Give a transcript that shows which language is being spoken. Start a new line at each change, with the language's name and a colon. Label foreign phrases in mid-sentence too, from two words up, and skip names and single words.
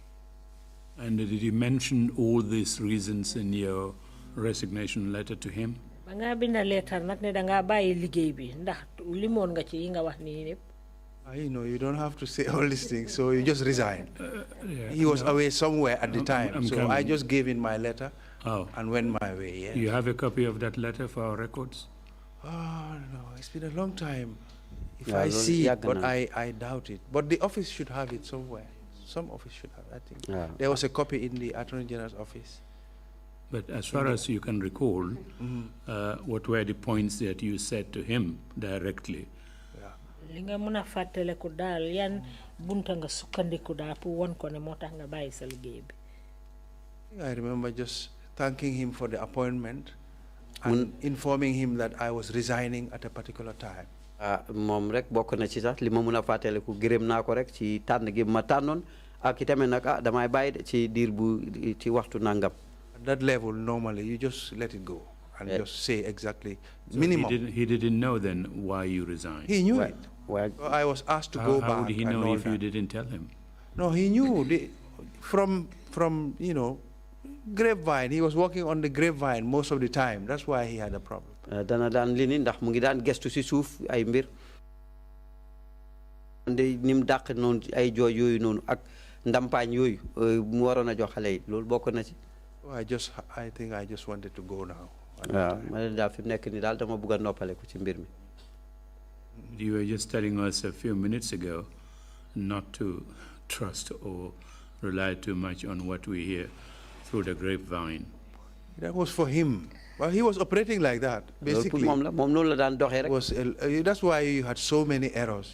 English: And did you mention all these reasons in your resignation letter to him?
Wolof: ba nga binda letter nag ne da nga bàyyi liggéey bi ndax limoon nga ci yi nga wax nii yëpp.
English: You know, you don't have to say all these things, so you just resign. He was away somewhere at the time, so I just gave in my letter and went my way. Yes. You have a copy of that letter for our records? Oh, no, it's been a long time. If I see it, but I doubt it. But the office should have it somewhere. Some office should have, I think. There was a copy in the Attorney General's office. But as far as you can recall, what were the points that you said to him directly?
Wolof: Li nga mën a fàttaliku daal yan bunta nga sukkandiku daal pour won ko ne moo tax nga bàyyi sa liggéey bi.
English: I remember just thanking him for the appointment and informing him that I was resigning at a particular time.
Wolof: Moom rek bokk na ci sax li ma mën a fàttaliku gërëm naa ko rek ci tànn gi ma tànnoon ak itamit nag damay bàyyi ci diir bu ci waxtu nangam.
English: At that level, normally you just let it go and just say exactly So minimum. He didn't know then why you resigned. He knew it. So I was asked to go back. How would he and know all if you that. didn't tell him? No, he knew from you know, grapevine. He was working on the grapevine most of the time. That's why he had a problem.
Wolof: Dana daan li ni ndax mu ngi daan gestu si suuf ay mbir. Ndi nim dàq noonu ay jooy yooyu noonu ak ndampaañ yooyu mu waroon a jox xale yi loolu bokk na ci.
English: I think I just wanted to go now.
Wolof: waaw ma ne daal fi mu nekk nii daal dama bëgg a noppaleku ci mbir mi.
English: You were just telling us a few minutes ago not to trust or rely too much on what we hear through the grapevine. That was for him. Well, he was operating like that, basically. That's why you had so many errors.